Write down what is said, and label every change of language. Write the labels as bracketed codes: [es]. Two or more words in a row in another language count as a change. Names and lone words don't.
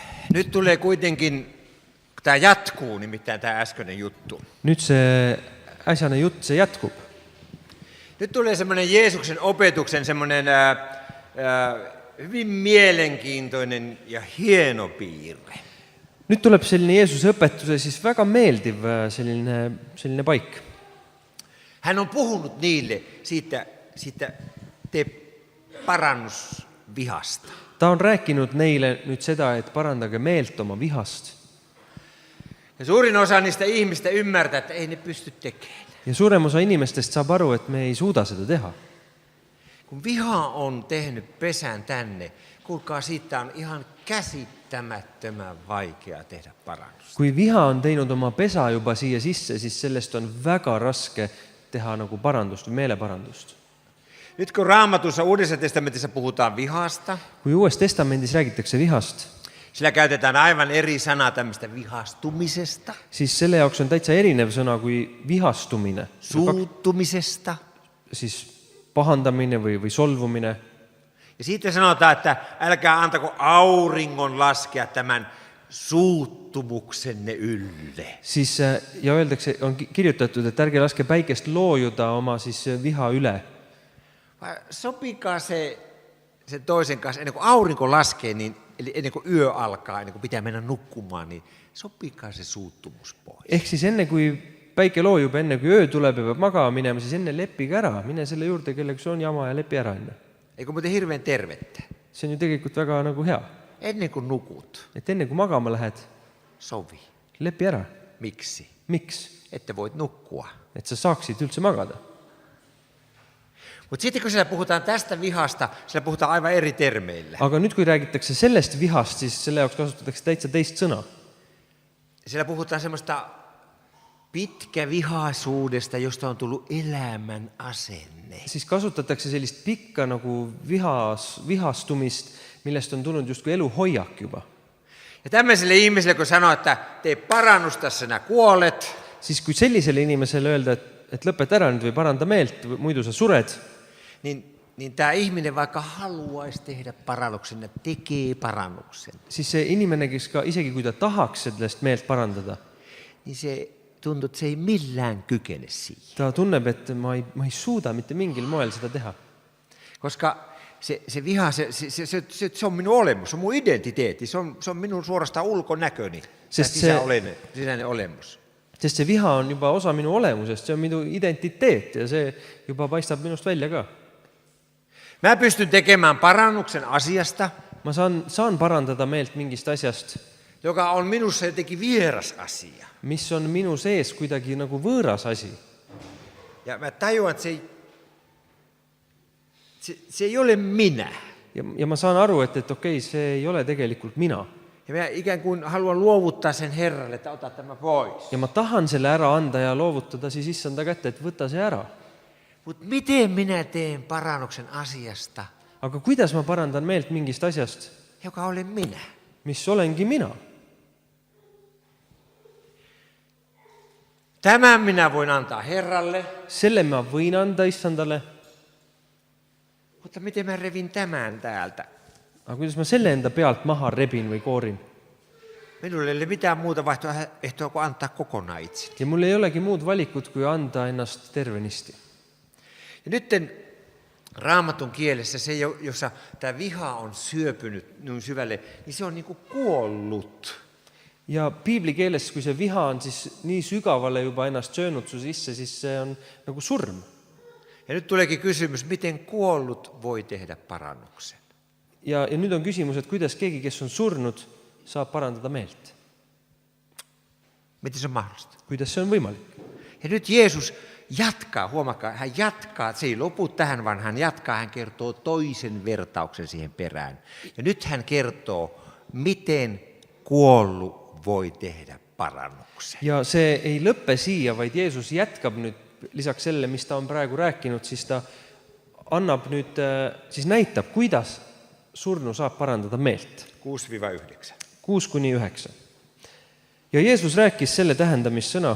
[fi] Nyt tulee kuitenkin, tämä jatkuu nimittäin tämä äskeinen juttu. [et] Nüüd see äsjane jutt, see jätkub. [fi] Nyt tulee semmoinen Jeesuksen opetuksen semmoinen hyvin mielenkiintoinen ja hieno piirre. [et] Nüüd tuleb selline Jeesuse õpetuse siis väga meeldiv selline paik. [fi] Hän on puhunut niille siitä tee parannusvihasta. [et] Ta on rääkinud neile nüüd seda, et parandage meelt oma vihast. [fi] Ja suurin osa niistä ihmistä ymmärtää, että ei ne pysty tekemään. [et] Ja suurem osa inimestest saab aru, et me ei suuda seda teha. [fi] Kun viha on tehnyt pesän tänne, kuulkaa, siitä on ihan käsittämättömän vaikea tehdä parannusta. [et] Kui viha on teinud oma pesa juba siia sisse, siis sellest on väga raske teha nagu parandust või meeleparandust. [fi] Nyt kun Raamatussa Uudessa testamentissa puhutaan vihasta, [et] Kui Uues testamendis räägitakse vihast, [fi] sillä käytetään aivan eri sanaa tämmöistä vihastumisesta, [et] siis selle jaoks on täitsa erinev sõna kui vihastumine. [fi] suuttumisesta. [et] Siis pahandamine või solvumine. [fi] Ja siitä sanotaan, että älkää antako auringon laskea tämän suuttumuksenne ylle. [et] Siis, ja öeldakse, on kirjutatud, että ärge laske päikest loojuda oma siis viha üle. [fi] Sopikaa se toisen kanssa, ennen kuin aurinko laskee, niin, eli ennen kuin yö alkaa, ennen kuin pitää mennä nukkumaan, niin sopikaa se suuttumus pois. [et] Ehk siis enne kui päike loojub, enne kui öö tuleb ja peab magama minema, siis enne leppiga ära. Mine selle juurde, kellega on jama ja lepi ära enne. [fi] Eikö muuten hirveän tervettä? [et] See on ju tegelikult väga nagu hea. [fi] Ennen kuin nukut, [et] Et enne kui magama lähed, [fi] sovi. [et] lepi ära. [fi] Miksi? [et] Miks? [fi] Että voit nukkua. [et] Et sa saaksid üldse magada. [fi] Mutta sitten kun siellä puhutaan tästä vihasta, siellä puhutaan aivan eri termeillä. [et] Aga nüüd, kui räägitakse sellest vihast, siis selle jaoks kasutatakse täitsa teist sõna. [fi] Siellä puhutaan semmoista pitkävihaisuudesta, josta on tullut elämän asenne. [et] Siis kasutatakse sellist pikka nagu vihastumist, millest on tulnud justkui elu hoiak juba. [fi] Ja tämmöiselle ihmiselle, kun sanoo, että tee parannusta, sinä kuolet, [et] Siis kui sellisele inimeselle öelda, et lõpeta ära nüüd või paranda meelt, muidu sa sured, [fi] niin tämä ihminen vaikka haluaisi tehdä parannuksen ja tekee parannuksen, [et] siis see inimene, kes ka isegi kui ta tahaks sellest meelt parandada, [fi] niin se tuntuu, että se ei millään kykene siihen. [et] ta tunneb, et ma ei suuda mitte mingil moel seda teha. [fi] Koska se viha, se on minun olemus, se on mun identiteetti, se on minun suorastaan ulkonäköni, sisäinen olemus. [et] Sest see viha on juba osa minu olemusest, see on minu identiteet ja see juba paistab minust välja ka. [fi] Mä pystyn tekemään parannuksen asiasta, [et] Ma saan parandada meelt mingist asjast, [fi] joka on minussa jotenkin vieras asia. [et] mis on minu sees kuidagi nagu võõras asi. [fi] Ja mä tajuan, että se ei ole minä. [et] Ja ma saan aru, et okei, see ei ole tegelikult mina. [fi] Ja mä ikään kuin haluan luovuttaa sen Herralle, että ota tämä pois. [et] Ja ma tahan selle ära anda ja loovutada siis issanda kätte, et võta see ära. [fi] Mutta miten minä teen parannuksen asiasta, [et] Aga kuidas ma parandan meelt mingist asjast, [fi] joka olen minä? [et] mis olengi mina? [fi] Tämän minä voin antaa Herralle, [et] Selle ma võin anda issandale, [fi] mutta miten mä revin tämän täältä? [et] aga kuidas ma selle enda pealt maha rebin või koorin? [fi] Minulle ei ole mitään muuta vaihtoehtoa kuin antaa kokonaan itseni. [et] Ja mul ei olegi muud valikut, kui anda ennast tervenisti. [fi] Ja nyt Raamatun kielessä se, jossa tämä viha on syöpynyt niin syvälle, niin se on niin kuin kuollut. [et] Ja piibli keeles, kui see viha on siis nii sügavale juba ennast söönud su sisse, siis see on nagu surm. [fi] Ja nyt tuleekin kysymys, miten kuollut voi tehdä parannuksen? [et] Ja nüüd on küsimus, et kuidas keegi, kes on surnud, saab parandada meelt. [fi] Miten se on mahdollista? [et] Kuidas see on võimalik? [fi] Ja nyt Jeesus jatkaa, huomakaa, hän jatkaa, se ei lopu tähän, vaan hän jatkaa, hän kertoo toisen vertauksen siihen perään. Ja nyt hän kertoo, miten kuollut voi tehdä parannuksen. [et] Ja see ei lõppe siia, vaid Jeesus jätkab nüüd lisaks selle, mis ta on praegu rääkinud, siis ta annab nüüd, siis näitab, kuidas surnu saab parandada meelt. 6-9. 6-9. Ja Jeesus rääkis selle tähendamissõna.